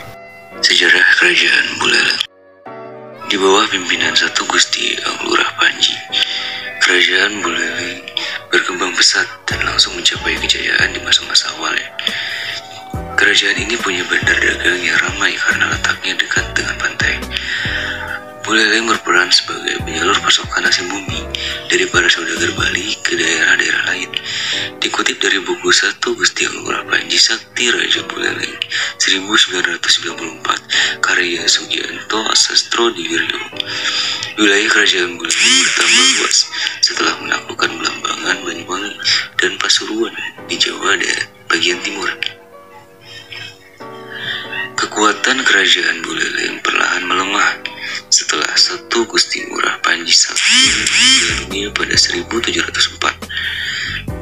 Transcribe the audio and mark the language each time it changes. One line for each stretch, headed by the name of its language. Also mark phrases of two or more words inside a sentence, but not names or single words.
Indonesian: Sejarah Kerajaan Buleleng. Di bawah pimpinan satu Gusti Anglura Panji, Kerajaan Buleleng berkembang pesat dan langsung mencapai kejayaan di masa-masa awalnya. Kerajaan ini punya bandar dagang yang ramai karena letaknya dekat dengan pantai. Buleleng berperan sebagai penyalur pasokan nasi bumi dari para saudagar Bali ke daerah-daerah lain. Dikutip dari buku 1 Gusti Anglura Panji Sakti Raja Buleleng 1994 karya Sugianto Sastrodipuryo, wilayah Kerajaan Buleleng bertambah luas setelah menaklukkan Belambangan, Banyuwangi, dan Pasuruan di Jawa dan bagian timur. Kekuatan Kerajaan Buleleng perlahan melemah setelah satu Gusti Ngurah Panji Sakti meninggal dunia pada 1704.